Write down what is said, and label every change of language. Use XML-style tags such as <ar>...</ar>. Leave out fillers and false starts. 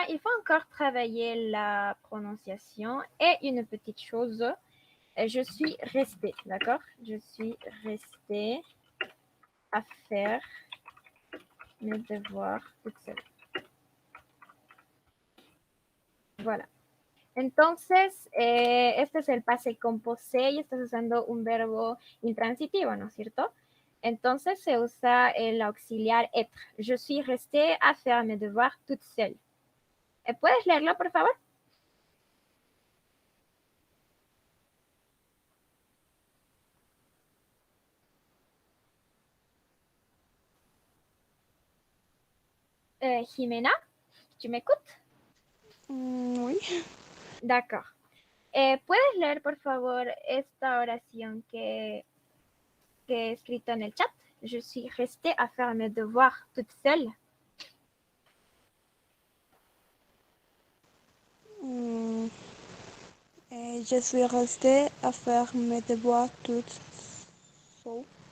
<fr>Il faut encore travailler la prononciation. Et une petite chose, je suis restée, d'accord? Je suis restée à faire mes devoirs toute seule. Voilà.</fr> <es>Entonces, este es el pase composé y estás usando un verbo intransitivo, ¿no es cierto? Entonces se usa el auxiliar être.</es> <fr>Je suis restée à faire mes devoirs toute seule.</fr> <es>¿Puedes leerlo, por favor?</es> <fr>Jimena, ¿tu m'écoutes? Oui. D'accord.</fr> <es>¿Puedes leer, por favor, esta oración que he escrito en el chat?</es> <fr>Je suis restée à faire mes devoirs toute seule. Je suis restée à faire mes devoirs toute seule.</fr>